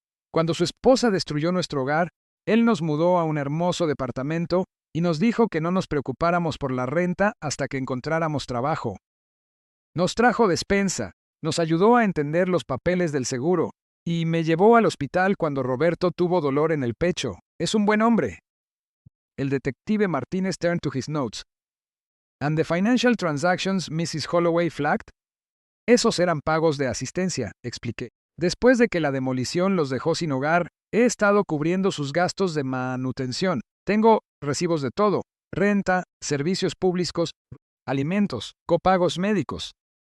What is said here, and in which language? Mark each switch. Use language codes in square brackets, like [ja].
[es] Cuando su esposa destruyó nuestro hogar, él nos mudó a un hermoso departamento y nos dijo que no nos preocupáramos por la renta hasta que encontráramos trabajo. Nos trajo despensa, nos ayudó a entender los papeles del seguro, y me llevó al hospital cuando Roberto tuvo dolor en el pecho. Es un buen hombre. El detective [en] Martínez turned to his notes. And the financial transactions Mrs. Holloway flagged? [es] Esos eran pagos de asistencia, expliqué. Después de que la demolición los dejó sin hogar, he estado cubriendo sus gastos de manutención. Tengo recibos de todo: renta, servicios públicos, alimentos, copagos médicos.